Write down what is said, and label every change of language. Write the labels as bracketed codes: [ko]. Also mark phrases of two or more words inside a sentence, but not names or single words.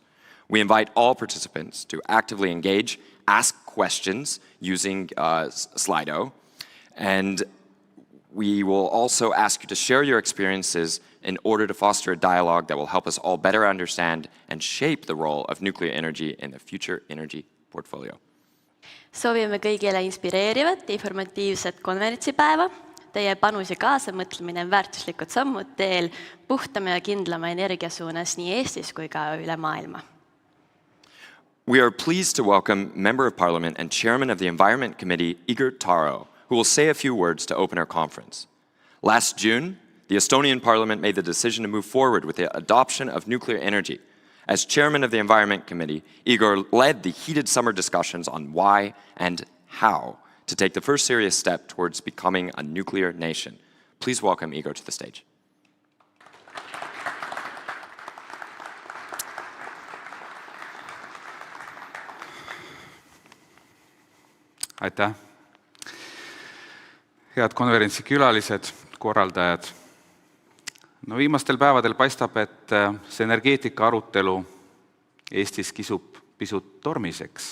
[en] We invite all participants to actively engage, ask questions using Slido, and we will also ask you to share your experiences in order to foster a dialogue that will help us all better understand and shape the role of nuclear energy in the future energy portfolio. [et] Soovime kõigile inspireerivat ja informatiivset konverentsipäeva. Teie panus ja kaasamõtlemine on väärtuslikud sammud teel puhtama ja kindlama energia suunas nii Eestis kui ka üle maailma. [en] We are pleased to welcome Member of Parliament and Chairman of the Environment Committee, Igor Taro, who will say a few words to open our conference. Last June, the Estonian Parliament made the decision to move forward with the adoption of nuclear energy. As Chairman of the Environment Committee, Igor led the heated summer discussions on why and how to take the first serious step towards becoming a nuclear nation. Please welcome Igor to the stage. [et] Aitäh! Head konverentsi külalised, korraldajad. No viimastel päevadel paistab, et see energeetika arutelu Eestis kisub pisut tormiseks.